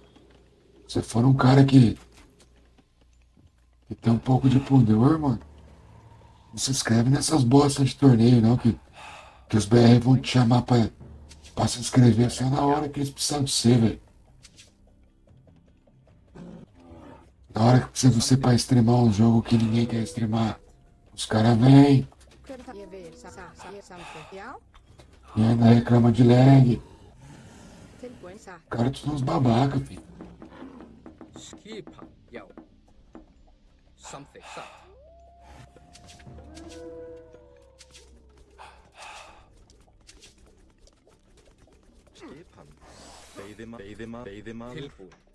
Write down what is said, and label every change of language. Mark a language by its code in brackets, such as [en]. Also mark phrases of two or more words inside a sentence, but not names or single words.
[pt] Se você for um cara que tem um pouco de pudor, mano, não se inscreve nessas bostas de torneio, não, que os BR vão te chamar pra se inscrever só na hora que eles precisam de você, velho. Na hora que precisa de você pra streamar um jogo que ninguém quer streamar, os caras vêm [is] Hver er þar? Ég vil. Satt. Ég samþykkt. Já. [pt] e ainda reclama de lag. [is] Tilbúin. Tilbúin. Satt. [pt] Cara, tu são uns babaca, filho. [is] Skipan. Já. Samþykkt. Satt. Skipan. Veiðimaður. Tilbúin.